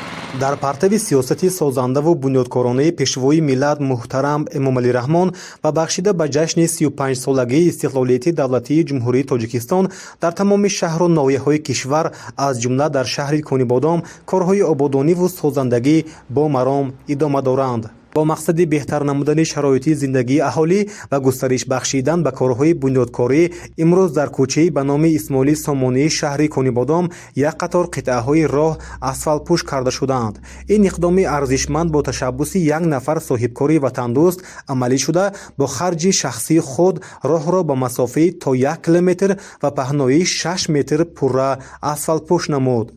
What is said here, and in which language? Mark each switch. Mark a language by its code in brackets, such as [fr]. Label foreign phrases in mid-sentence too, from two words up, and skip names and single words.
[tg] дар партави сиёсати созандаву бунёдкоронаи пешвои миллат муҳтарам Эмомалӣ Раҳмон ва бахшида ба ҷашни 35-солагии истиқлолияти давлатии ҷумҳурии Тоҷикистон дар тамоми шаҳру ноҳияҳои кишвар аз ҷумла дар шаҳри Конибодом корҳои ободониву созандагӣ бо маром идома доранд. [fa] با مقصد بهتر نمودن شرایط زندگی اهالی و گسترش بخشیدن به کارهای بنیادکاری امروز در کوچه‌ای به نام اسماعیل سامانی شهر کنیبادام یک قطار قطعه‌های راه اسفالت پوش کرده شدند. این اقدام ارزشمند با تشبث یک نفر صاحبکاری وطندوست عملی شده با خرج شخصی خود راه را به مسافت تا 1 کیلومتر و پهنایی 6 متر پوره اسفالت پوش نمود.